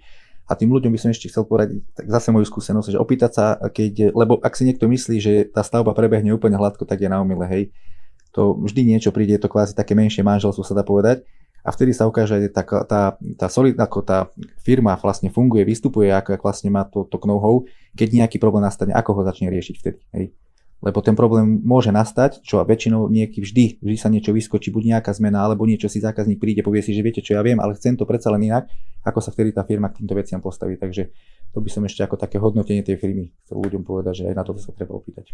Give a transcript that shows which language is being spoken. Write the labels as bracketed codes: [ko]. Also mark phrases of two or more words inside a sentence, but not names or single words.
[sk] A tým ľuďom by som ešte chcel poradiť, tak zase moju skúsenosť, že opýtať sa, lebo ak si niekto myslí, že tá stavba prebehne úplne hladko, tak je na omyle, hej. To vždy niečo príde, je to kvázi také menšie manželstvo, sa dá povedať. A vtedy sa ukáže, že tá firma vlastne funguje, vystupuje, ako vlastne má to know-how, keď nejaký problém nastane, ako ho začne riešiť vtedy. Hej. Lebo ten problém môže nastať, čo väčšinou vždy sa niečo vyskočí, buď nejaká zmena, alebo niečo si zákazník príde, povie si, že viete čo ja viem, ale chcem to predsa len inak, ako sa vtedy tá firma k týmto veciam postaví. Takže to by som ešte ako také hodnotenie tej firmy chcel ľuďom povedať, že aj na to sa treba opýtať.